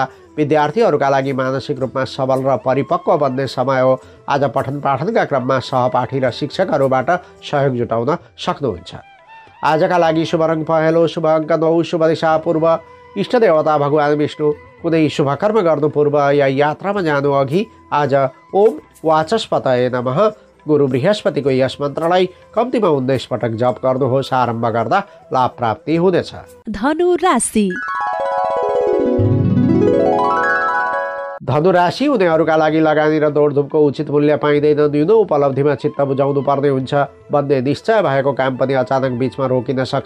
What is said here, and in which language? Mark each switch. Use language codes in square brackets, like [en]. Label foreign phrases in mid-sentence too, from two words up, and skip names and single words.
[ne] विद्यार्थीहरूका लागि मानसिक रूपमा सबल र परिपक्व बन्ने समय हो। आज पठन पाठनका क्रममा सहपाठी र शिक्षकहरूबाट सहयोग जुटाउन सक्नुहुन्छ। आजका लागि शुभ रङ पहेँलो, शुभ अङ्क 9, शुभ दिशा पूर्व, इष्ट देवता भगवान् विष्णु। कुनै शुभ कर्म गर्नु पूर्व या यात्रामा जानु अघि आज [sa] ओम वाचस्पतये नमः [ne] गुरु बृहस्पतिको यस मन्त्रलाई कम्तीमा 19 पटक जप गर्नुहोस्। आरम्भ गर्दा लाभ प्राप्ति हुनेछ। धनु राशि। धनु राशि हुनेहरूका लागि लगानी र दौडधुपको उचित मूल्य पाइँदैन। न्यून उपलब्धिमा चित्त बुझाउनु पर्ने हुन्छ। बन्ने निश्चय भएको काम पनि अचानक बिचमा रोकिन सक्छ।